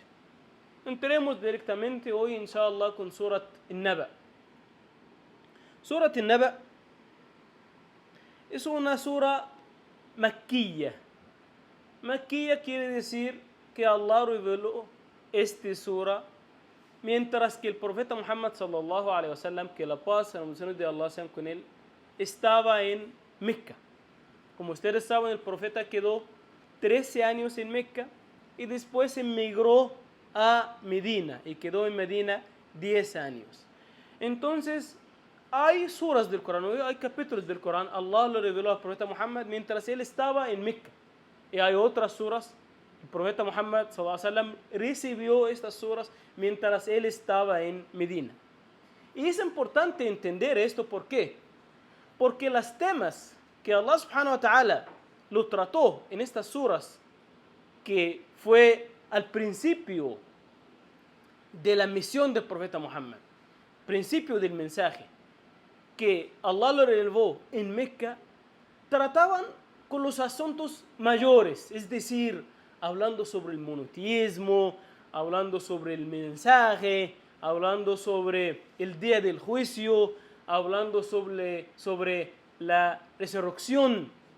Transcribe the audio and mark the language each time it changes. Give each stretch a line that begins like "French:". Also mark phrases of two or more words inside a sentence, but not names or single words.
Spanish: Entremos directamente hoy inshallah con Surat An-Naba. Surat An-Naba es una sura makkiyya. Makkiyya quiere decir que Allah reveló esta sura mientras que el profeta Muhammad
Arabic: صلى الله عليه وسلم,
Spanish: que la paz y la bendición de Allah sean con él, estaba en Mecca. Como ustedes saben, el profeta quedó 13 años en Mecca y después emigró a Medina y quedó en Medina 10 años. Entonces, hay suras del Corán, hay capítulos del Corán, Allah lo reveló al profeta Muhammad mientras él estaba en Mecca. Y hay otras suras, el profeta Muhammad
Arabic: صلى الله عليه وسلم
Spanish: recibió estas suras mientras él estaba en Medina. Y es importante entender esto, ¿por qué? Porque los temas que Allah
Arabic: سبحانه وتعالى
Spanish: lo trató en estas suras, que fue al principio de la misión del profeta Muhammad, principio del mensaje, que Allah lo reveló en Mecca, trataban con los asuntos mayores, es decir, hablando sobre el monoteísmo, hablando sobre el mensaje, hablando sobre el día del juicio, hablando sobre la resurrección.